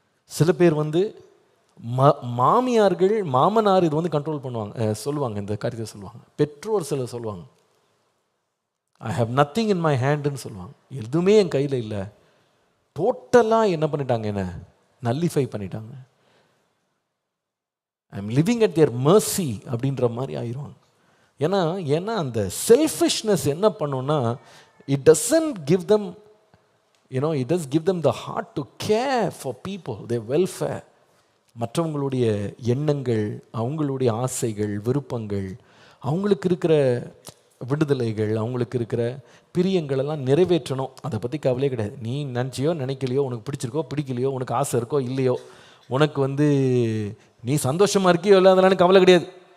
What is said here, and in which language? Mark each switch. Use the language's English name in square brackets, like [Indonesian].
[Tamil] சில பேர் வந்து மாமியார்கள், மாமனார் இது வந்து கண்ட்ரோல் பண்ணுவாங்க, சொல்லுவாங்க, இந்த காரியத்தை சொல்லுவாங்க. பெற்றோர் சிலர் சொல்லுவாங்க, [English] I have nothing in my ஹேண்டுன்னு [Tamil] சொல்லுவாங்க. எதுவுமே என் கையில் இல்லை. டோட்டலாக என்ன பண்ணிட்டாங்க? என்ன நல்லிஃபை பண்ணிட்டாங்க. [English] I am living at their mercy அப்படின்ற மாதிரி ஆயிடுவாங்க. [Tamil] ஏன்னா அந்த செல்ஃபிஷ்னஸ் என்ன பண்ணுன்னா, [English] It doesn't give them, it does give them the heart to care for people, their welfare. [Tamil] மற்றவங்களுடைய எண்ணங்கள், அவங்களுடைய ஆசைகள், விருப்பங்கள், அவங்களுக்கு இருக்கிற விடுதலைகள், அவங்களுக்கு இருக்கிற பிரியங்கள் எல்லாம் நிறைவேற்றணும். அதை பற்றி கவலையே கிடையாது. நீ நினச்சியோ நினைக்கலையோ, உனக்கு பிடிச்சிருக்கோ பிடிக்கலையோ, உனக்கு ஆசை இருக்கோ இல்லையோ, உனக்கு வந்து நீ சந்தோஷமாக இருக்கியோ இல்லை, அதெல்லாம் கவலை கிடையாது.